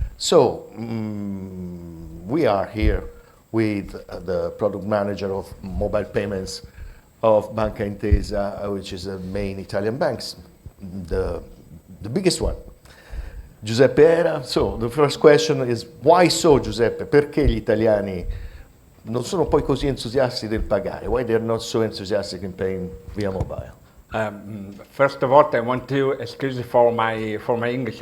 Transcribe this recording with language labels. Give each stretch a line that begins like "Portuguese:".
English: So we are here with the product manager of mobile payments of Banca Intesa, which is the main Italian banks, the biggest one. Giuseppe Era. So the first question is, why so, Giuseppe?
Italian: Perché gli italiani non sono poi così entusiasti del pagare?
English: Why they're not so enthusiastic in paying via mobile? First of all, I want to excuse for my English.